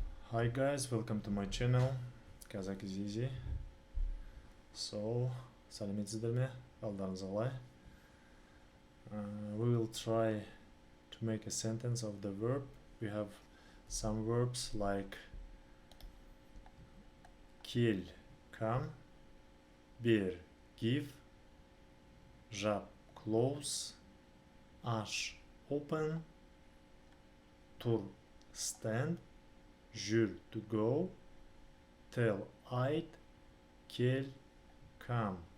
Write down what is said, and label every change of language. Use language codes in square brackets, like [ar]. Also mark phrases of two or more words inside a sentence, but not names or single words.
[en] Hi guys, welcome to my channel. Kazakh is easy. So, [kk] сәлеметсіздер ме? Қалдарыңыз қалай? [en] We will try to make a sentence of the verb. We have some verbs like kill, come, ber, give, жап, close, аш, open, тур, stand, жүр, to go, tell, ayt, kel, come.